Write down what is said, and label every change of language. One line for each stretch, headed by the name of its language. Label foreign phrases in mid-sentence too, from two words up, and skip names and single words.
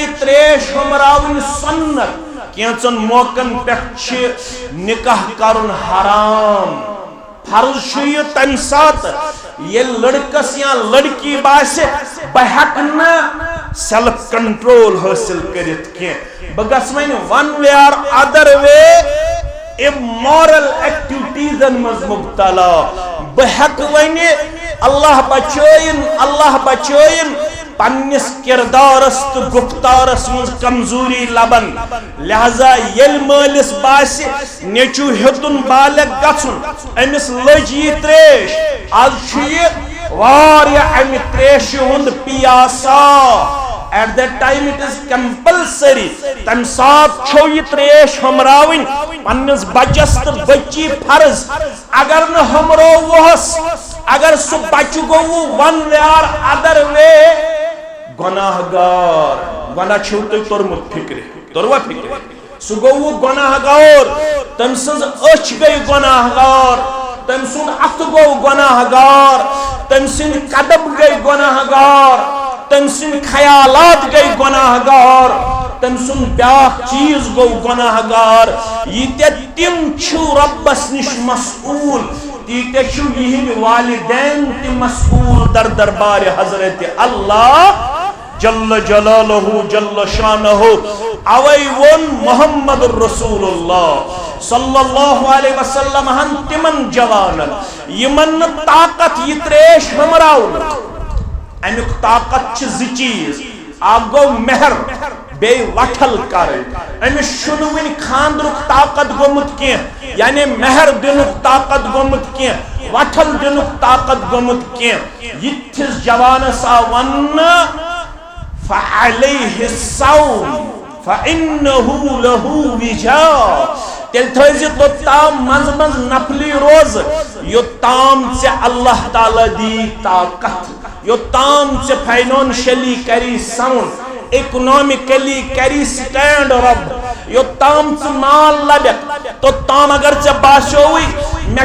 Kashmiri: یہِ تریش ہُمراوٕنۍ سنت کینٛژن موقعن پٮ۪ٹھ چھِ نکاح کرُن حرام فرض چھُ یہِ تمہِ ساتہٕ ییٚلہِ لڑکس یا لڑکی باسہِ بہٕ ہٮ۪کہٕ نہٕ
English: self control
Kashmiri: حٲصِل کٔرِتھ کینٛہہ بہٕ گژھٕ وۄنۍ
English: one way or other way immoral
Kashmiri: ایکٹیوٹیزن منٛز مبتلا بہٕ ہٮ۪کہٕ وۄنۍ اللہ بچٲیِن پننس کردارس تہٕ گفتارس منٛز کمزوری لبن لہذا ییٚلہِ مٲلِس باسہِ نیٚچوٗ ہیوٚتُن بالغ گژھُن أمِس لٔج یہِ تریش آز چھُ یہِ واریاہ امہِ تریشہِ ہُنٛد پیاسا
English: at that time it is compulsory
Kashmiri: تمہِ ساتہٕ چھو یہِ تریش ہُمراوٕنۍ پننس بچس تہٕ بچی فرض اگر نہٕ ہُمرووُہس اگر سُہ بچہِ گوٚوُ
English: one way or other way
Kashmiri: گناہ گار گناہ چھو تۄہہِ توٚرمُت فکرِ توٚروا فکرِ سُہ گوٚوُ گناہ گار تٔمۍ سٕنٛز أچھ گٔے گناہ گار تٔمۍ سُنٛد اَتھٕ گوٚو گناہ گار تٔمۍ سٕنٛدۍ قدم گٔے گناہ گار تٔمۍ سٕنٛدۍ خیالات گٔے گناہ گار تٔمۍ سُنٛد بیٛاکھ چیٖز گوٚو گناہ گار ییٖتیاہ تِم چھِو رۄبس نِش مسئوٗل تیٖتیاہ چھِو یِہنٛدۍ والدین تہِ مسئوٗل در دربارِ حضرت
Arabic: اللہ جل جلالہ جل شانہ
Kashmiri: اوے وون
Arabic: محمد رسول اللہ صلی اللہ علیہ
Kashmiri: وسلم ہن تمن جوانن یمن طاقت یہ تریش ہمراون امیک طاقت چھ زٕ چیز اکھ گو مہر بیٚیہِ وٹھل کرٕنۍ أمِس چھُنہٕ وٕنہِ خاندرُک طاقت گوٚمُت کینٛہہ یعنی مہر دِنُک طاقت گوٚمُت کینٛہہ وٹھل دِنُک طاقت گوٚمُت کینٛہہ یِتھِس جوانس آو وننہٕ
Arabic: فعليه الصوم فإنه له وجاء
Kashmiri: تیٚلہِ تھٲیزِ توٚتام منٛزٕ منٛزٕ نفلی روزٕ یوٚتام ژےٚ اللہ تعالیٰ دی طاقت یوٚتام ژےٚ فاینانشلی کری ساوُنٛڈ اکنامکلی کری سٹینڈ رب یوٚتام ژٕ مال لبکھ توٚتام اگر ژےٚ باسیووٕے مےٚ